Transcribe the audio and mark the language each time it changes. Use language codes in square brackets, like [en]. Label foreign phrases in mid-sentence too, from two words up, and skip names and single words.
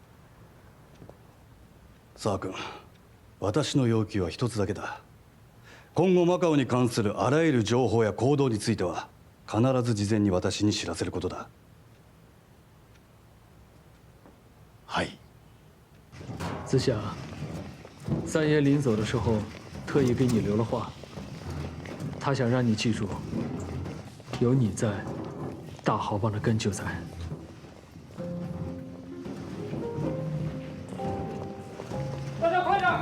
[ja] 沢君、私の要求は一つだけだ。今後マカオに関するあらゆる情報や行動については必ず事前に私に知らせることだ。はい。 [zh] 子夏，三爷临走的时候，特意给你留了话，他想让你记住，有你在，大豪帮的根就在。大家快点！